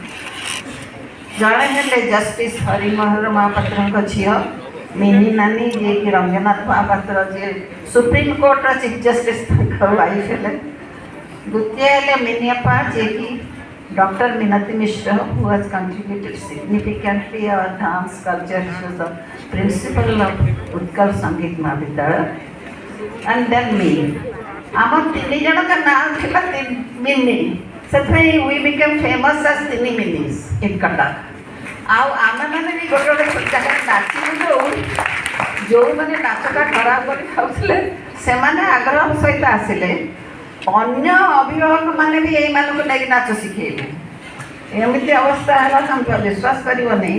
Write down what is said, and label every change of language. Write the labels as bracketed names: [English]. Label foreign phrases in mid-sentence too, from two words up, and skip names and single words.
[Odia] ଜଣେ ହେଲେ ଜଷ୍ଟିସ୍ ହରିମୋହନ ମହାପାତ୍ରଙ୍କ ଝିଅ ମିନି ନାନୀ ଯିଏକି ରଙ୍ଗନାଥ ମହାପାତ୍ର ଯିଏ ସୁପ୍ରିମକୋର୍ଟର [English] chief justice [Odia] ତାଙ୍କ ୱାଇଫ୍ ହେଲେ. ଦ୍ୱିତୀୟ ହେଲେ ମିନିଅପା ଯିଏକି ଡକ୍ଟର ମିନତି ମିଶ୍ର [English] who has contributed significantly our dance culture. She was the principal of ଉତ୍କଳ ସଙ୍ଗୀତ ମହାବିଦ୍ୟାଳୟ. and then me. [Odia] ଆମ 3 ଜଣଙ୍କ ନାଁ ଥିଲା ମିନି. [English] ସେଥିପାଇଁ we became famous as ତିନି ମିନିସ୍ in Cuttack. [Odia] ଆଉ ଆମେମାନେ ବି ଗୋଟେ ଗୋଟେ ଜାଗାରେ ନାଚିବୁ ଯେଉଁମାନେ ନାଚଟା ଖରାପ କରି ଖାଉଥିଲେ ସେମାନେ ଆଗ୍ରହ ସହିତ ଆସିଲେ. ଅନ୍ୟ ଅଭିଭାବକମାନେ ବି ଏଇମାନଙ୍କୁ ନେଇକି ନାଚ ଶିଖେଇଲେ. ଏମିତି ଅବସ୍ଥା ହେଲା ତମେ ବିଶ୍ୱାସ କରିବନି.